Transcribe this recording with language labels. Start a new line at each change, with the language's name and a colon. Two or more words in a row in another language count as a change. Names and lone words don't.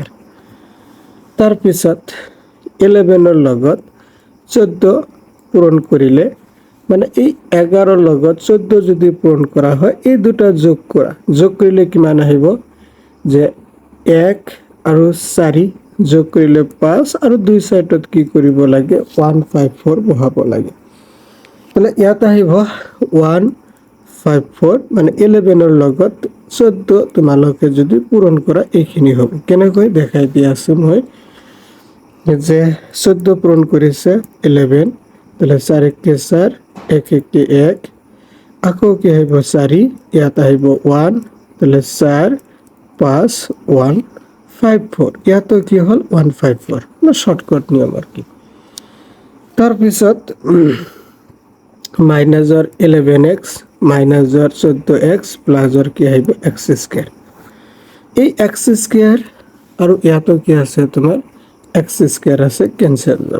Assamese: তাৰপিছত 11ৰ লগত 14 পূৰণ কৰিলে, মানে এই 11ৰ লগত 14 যদি পূৰণ কৰা হয় এই দুটা যোগ কৰা, যোগ কৰিলে কিমান আহিব যে 1 আৰু 4 যোগ কৰিলে 5 আৰু 2 সাইডত কি কৰিব লাগে 154 বহাব লাগে। তাহলে ইয়াত আহিব 154, মানে 11ৰ লগত 14 তোমালোকে যদি পূৰণ কৰা এইখিনি হ'ব। কেনেকৈ দেখাই দি আছো মই, যে 14 পূৰণ কৰিছে 11, তাহলে 4 1 কে 4 1 1 কে 1, আকৌ কি আহিব 4, ইয়াত আহিব 1, তাহলে 4 5 1 5 4, ইয়াতো কি হল 154,
Bangla: না শর্টকাট নিয়ম আর কি।
Assamese: তাৰপিছত মাইনাসৰ 11x মাইনাসৰ 14x প্লাসৰ কি আহিব x স্কয়ার। এই x স্কয়ার আৰু ইয়াতো কি আছে তোমাৰ x স্কয়ার আছে, ক্যান্সেল যাব।